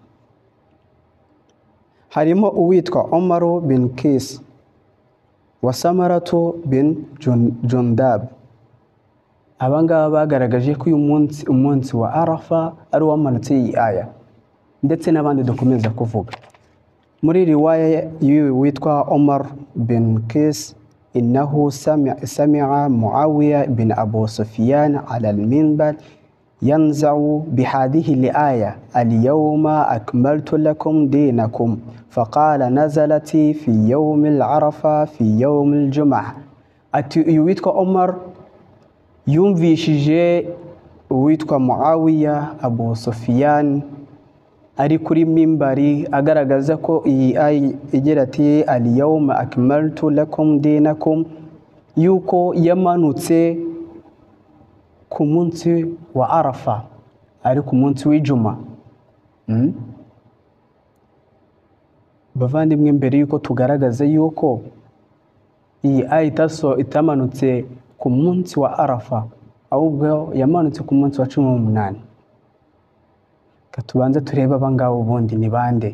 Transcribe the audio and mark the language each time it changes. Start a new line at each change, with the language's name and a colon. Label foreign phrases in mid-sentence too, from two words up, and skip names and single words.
Kinyarwanda: Harimo uwitwa Umar bin Qais wa Samaratu bin Jundab. Abangaba bagaragaje ko uyu umunsi wa Arafa ari wamanutse iyi aya, ndetse n'abandi dukomeza kuvuga. Muri riwaya witwa Umar bin Qais,
Arabic: إنه سمع معاوية بن أبو سفيان على المنبر ينزع بهذه الآية اليوم أكملت لكم دينكم، فقال نزلت في يوم العرفة في يوم الجمعة.
Kinyarwanda: ati witwa Omar yumvishije witwa Muawiya Abu Sufyan ari kuri mimbari agaragaza ko iyi aya igira ati
Arabic: اليوم أكملت لكم دينكم,
Kinyarwanda: yuko yamanutse ku munsi wa Arafa, ari ku munsi w'Ijuma. Bavandimwe, mbere yuko tugaragaza yuko iyi aya itamanutse ku munsi wa Arafa, ahubwo yamanutse ku munsi wa 18, katubanza tureba abangabo ubundi ni bande.